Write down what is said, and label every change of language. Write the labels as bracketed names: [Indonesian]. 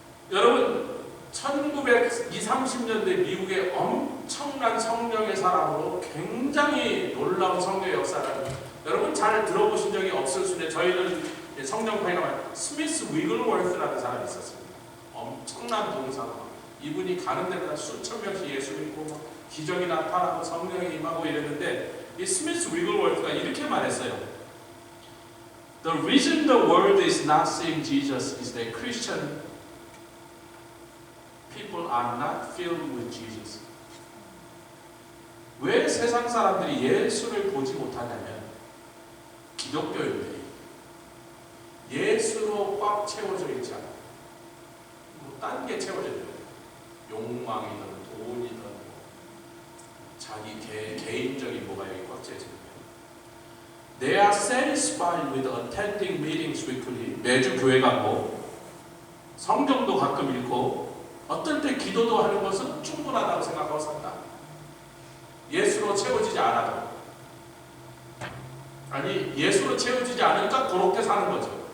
[Korean] 여러분 1920, 30년대 미국의 엄청난 성령의 사람으로 굉장히 놀라운 성령의 역사를 여러분 잘 들어보신 적이 없을 수 있는데, 저희는 성령파이가 말하는 스미스 위글워스라는 사람이 있었습니다. 엄청난 봉사가, 이분이 가는 데마다 수천 명씩 예수 믿고 기적이 나타나고 성령이 임하고 이랬는데, 이 스미스 위글워스가 이렇게 말했어요. [English] The reason the world is not seeing Jesus is that Christian people are not filled with Jesus. [Korean] 왜 세상 사람들이 예수를 보지 못하냐면, 기독교인들이 예수로 꽉 채워져 있지 않아요. 딴 게 채워져 있어요. 욕망이든 돈이든 자기 개인적인 뭐가 여기 꽉 채워져 있어요. [English] They are satisfied with attending meetings weekly. [Korean] 매주 교회 가고 성경도 가끔 읽고 어떨 때 기도도 하는 것은 충분하다고 생각하고 산다. 예수로 채워지지 않아도, 아니 예수로 채워지지 않으니까 그렇게 사는 거죠.